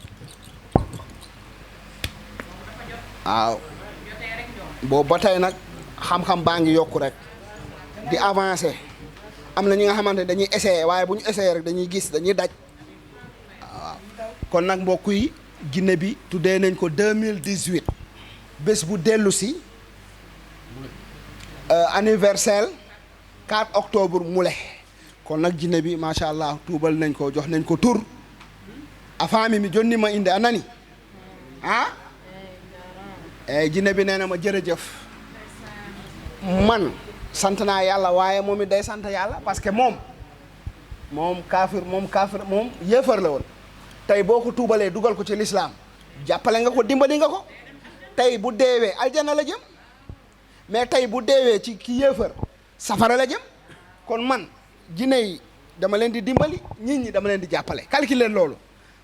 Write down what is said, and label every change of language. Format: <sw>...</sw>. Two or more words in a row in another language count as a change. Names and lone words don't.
<wo>waaw boobu ba tey nag xam-xam baa ngi yokku rek di avancé am na ñi nga xamante ne dañuy essayé waaye bu ñu essayé rek dañuy gis dañuy daj waaw kon nag mbokk yi jinne bi tuddee nañ ko 2018 bés bu dellu si anniversaire 4 octobre mule kon nag jinne bi</wo> <ar>ما شاء الله</ar> <wo>tuubal nañ ko jox nañ ko tur a faami</wo> <ff>mi jonni ma inde</ff> <wo>a nani ah eyi jinne bi nee na ma jërëjëf man sant naa yàlla waaye moom it day sant yàlla</wo> <fr>parce que</fr> <wo>moom kaafir moom yéefar la woon tey boo ko tuubalee dugal ko ci lislaam jàppale nga ko dimbali nga ko tey bu deewee aljana la jëm mais tey bu deewee ci ki yéefar safara la jëm kon man jinne yi dama leen di dimbali nit ñi dama leen di jàppale calculer loolu</wo>